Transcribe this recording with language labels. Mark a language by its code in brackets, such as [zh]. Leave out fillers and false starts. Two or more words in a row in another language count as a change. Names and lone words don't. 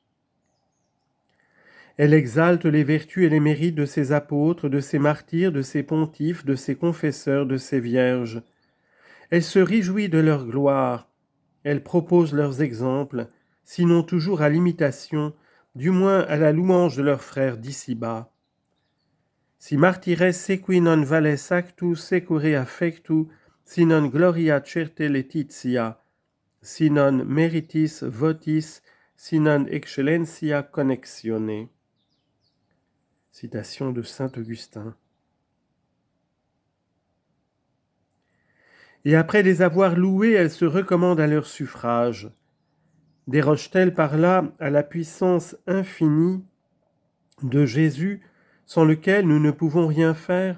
[fr] Elle exalte les vertus et les mérites de ses apôtres, de ses martyrs, de ses pontifes, de ses confesseurs, de ses vierges. Elle se réjouit de leur gloire. Elle propose leurs exemples, sinon toujours à l'imitation, du moins à la louange de leurs frères d'ici-bas. [la] Si martires sequi non vales actu secure affectu, si non gloria certe laetitia, si non meritis votis, si non excellentia connexione. [fr] Citation de saint Augustin. Et après les avoir loués, elle se recommande à leur suffrage. Déroge-t-elle par là à la puissance infinie de Jésus, sans lequel nous ne pouvons rien faire ?